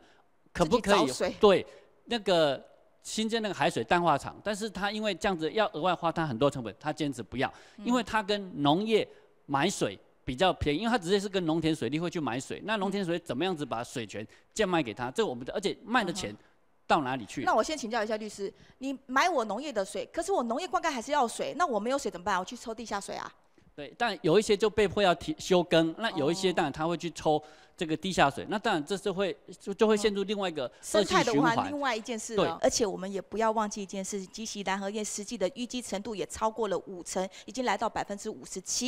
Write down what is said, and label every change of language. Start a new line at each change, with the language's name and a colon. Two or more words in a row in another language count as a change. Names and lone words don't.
Chinese: 可不可以對那個新建那個海水淡化廠，但是他因為這樣子要額外花他很多成本，他堅持不要，因為他跟農業買水比較便宜，因為他直接是跟農田水利會去買水，那農田水怎麼樣子把水權賤賣給他，這個我們而且賣的錢到哪裡去？那我先請教一下律師，你買我農業的水，可是我農業灌溉還是要水，那我沒有水怎麼辦？我去抽地下水啊？對，但有一些就被迫要休耕，那有一些當然他會去抽这个地下水，那当然这是就会陷入另外一个生态的循环。另外一件事了。而且我们也不要忘记一件事，基期蓝河堰实际的淤积程度也超过了50%，已经来到57%。